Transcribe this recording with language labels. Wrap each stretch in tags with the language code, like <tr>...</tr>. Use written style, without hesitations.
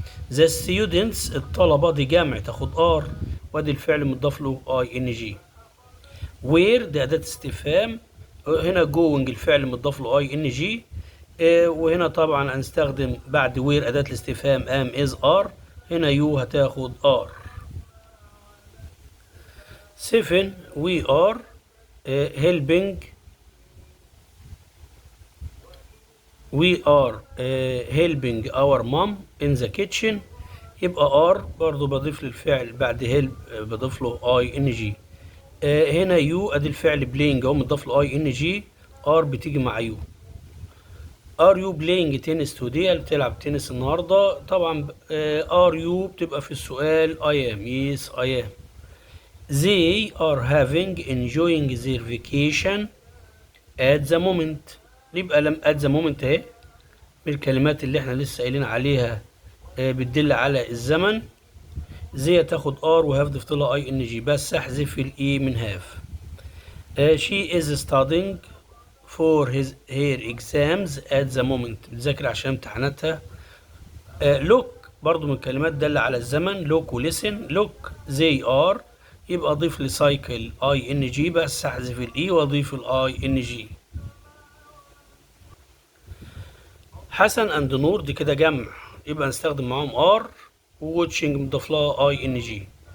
<ar>The students الطلبة دي جمع تاخد ار وادي الفعل مضاف له اي ان جي. Where دي أداة استفهام، هنا going الفعل مضاف له اي ان جي، وهنا طبعا هنستخدم بعد where أداة الاستفهام am is are، هنا يو هتاخد ار.</ar> <en>7 we are helping، we are helping our mom in the kitchen،</en> <ar>يبقى</ar> <en>are</en> <ar>برضو بضيف للفعل بعد</ar> <en>help</en> <ar>بضيف له اي ان جي. هنا يو ادي الفعل playing اهو مضاف له اي ان جي، are بتيجي مع يو.</ar> <en>are you playing tennis today،</en> <ar>اللي بتلعب تنس النهارده،</ar> <en>طبعا are you</en> <ar>بتبقى في السؤال</ar> <en>I am، yes I am. They are enjoying their vacation at the moment،</en> <ar>يبقى لم</ar> <en>at the moment</en> <ar>اهي من الكلمات اللي احنا لسه قايلين عليها بتدل على الزمن. زي تاخد ار وهاف ضفت لها اي ان جي بس احذف الاي من هاف.</ar> <en>she is studying for her exams at the moment،</en> <ar>بتذاكر عشان امتحاناتها. look برضو من الكلمات دل على الزمن، look و listen.</ar> <en>look they are</en> <ar>يبقى اضيف لسايكل اي ان جي بس احذف الاي واضيف الاي ان جي. حسن اند نور دي كده جمع يبقى نستخدم معاهم ار وواتشنج مضاف لها اي ان جي.</ar>